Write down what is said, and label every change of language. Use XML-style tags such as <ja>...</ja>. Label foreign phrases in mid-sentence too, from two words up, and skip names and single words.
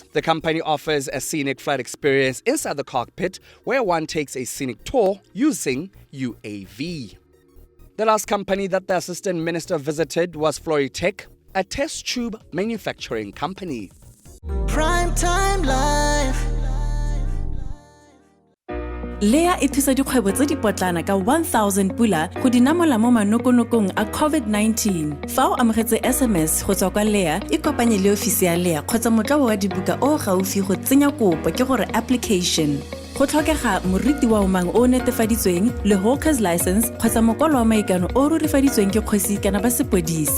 <en>The company offers a scenic flight experience inside the cockpit where one takes a scenic tour using UAV. The last company that the Assistant Minister visited was Floritech, a test tube manufacturing company. Prime time life.</en> <tn>Lea e thusa dikgwebo tse dipotlana ka 1,000 pula go dinamola mo manokonokong a COVID-19. Fa o amogetse SMS go tswa kwa Lea, e kopanye le ofisi ya Lea kgotsa motlabo wa dibuka o gaufi go tsenya kopo ke gore application. Go tlhokega moriti wa umang o netefaditsweng le</tn> <en>hawker's license</en> <tn>kgotsa mokwalo wa maikano o rurifaditsweng ke kgosi kana ba sepodisi.</tn>